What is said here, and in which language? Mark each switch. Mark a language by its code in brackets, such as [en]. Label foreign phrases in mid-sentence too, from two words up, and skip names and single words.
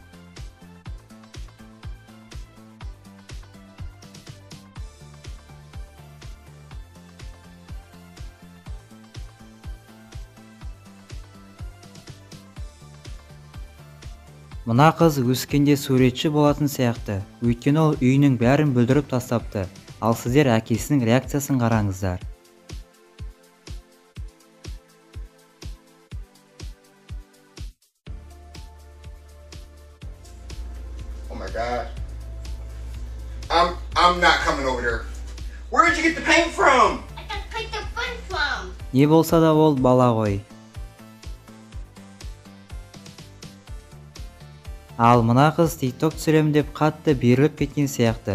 [kk] Мына қыз өскенде суретші болатын сияқты. Өйткені ол үйінің бәрін бүлдіріп тастапты. Ал сіздер әкесінің реакциясын қараңыздар. [en] Oh my God. I'm not coming over there. Where did you get the paint from? I got picked the fun from. [kk] Не болса да ол бала ғой. Ал мына қыз TikTok түсіремін деп қатты беріліп кеткен сияқты.